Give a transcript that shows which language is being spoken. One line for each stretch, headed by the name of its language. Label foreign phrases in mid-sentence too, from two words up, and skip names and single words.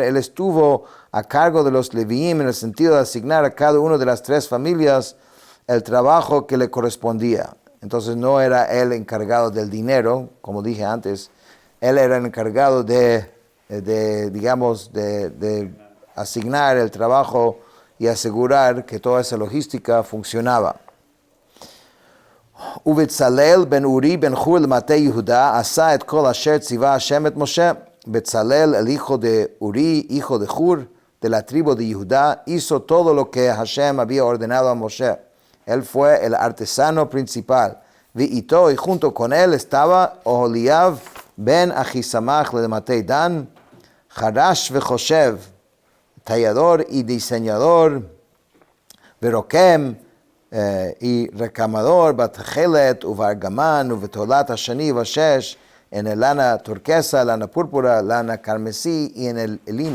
Spanish: Él estuvo a cargo de los Leviim en el sentido de asignar a cada una de las tres familias el trabajo que le correspondía. Entonces no era él encargado del dinero, como dije antes. Él era el encargado de asignar el trabajo y asegurar que toda esa logística funcionaba.
Hebrew: ובצלאל בן אורי בן חור למטה יהודה עשה את כל אשר ציווה השם את משה.
Spanish: Betzalel, el hijo de Uri, hijo de Hur, de la tribu de Judá, hizo todo lo que Hashem había ordenado a Moshe. Él fue el artesano principal. Y junto con él estaba Oholiab ben Ahisamach de Matei Dan,
Hebrew: חרש וחשב,
Spanish: tallador y diseñador, Verokem, y recamador,
Hebrew: בתכלת, ובארגמן, ובתולעת השני, ובשש,
Spanish: en el lana turquesa, lana púrpura, lana carmesí y en el lino.